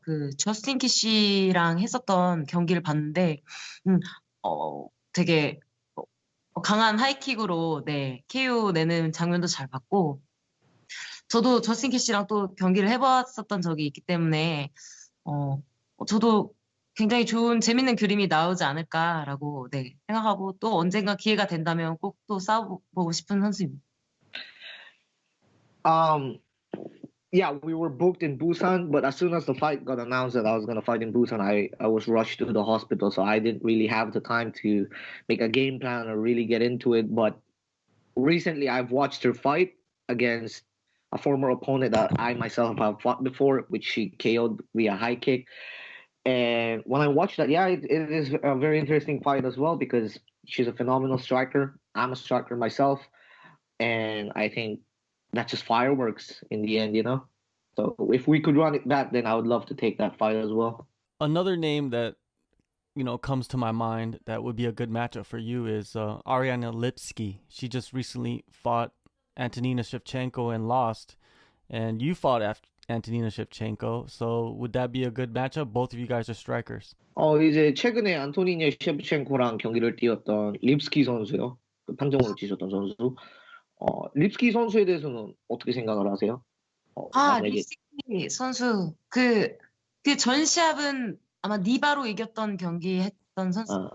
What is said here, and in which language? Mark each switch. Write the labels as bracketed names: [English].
[Korean] 그 저스틴 키시랑 했었던 경기를 봤는데, 음, 되게 강한 하이킥으로 네 KO 내는 장면도 잘 봤고, 저도 저스틴 키시랑 또 경기를 해봤었던 적이 있기 때문에 어, 저도 굉장히 좋은 재밌는 그림이 나오지 않을까라고 네, 생각하고 또 언젠가 기회가 된다면 꼭 또 싸워보고 싶은 선수입니다. [English] Um, yeah, we were booked in Busan, but as soon as the fight got announced that I was going to fight in Busan, I was rushed to the hospital, so I didn't really have the time to make a game plan or really get into it. But recently, I've watched her fight against a former opponent that I myself have fought before, which she KO'd via high kick. And when I watched that, yeah, it is a very interesting fight as well because she's a phenomenal striker. I'm a striker myself, and I think that's just fireworks in the end, you know. So if we could run it back, then I would love to take that fight as well. Another name that comes to my mind that would be a good matchup for you is Ariane Lipski. She just recently fought Antonina Shevchenko and lost, and you fought after Antonina Shevchenko. So would that be a good matchup? Both of you guys are strikers. [Korean] 이제 최근에 안토니니아 셰프첸코랑 경기를 뛰었던 립스키 선수요. 그 판정으로 지셨던 선수. 립스키 선수에 대해서는 어떻게 생각을 하세요? 만약에 립스키 선수 그 전 시합은 아마 니바로 이겼던 경기 했던 선수.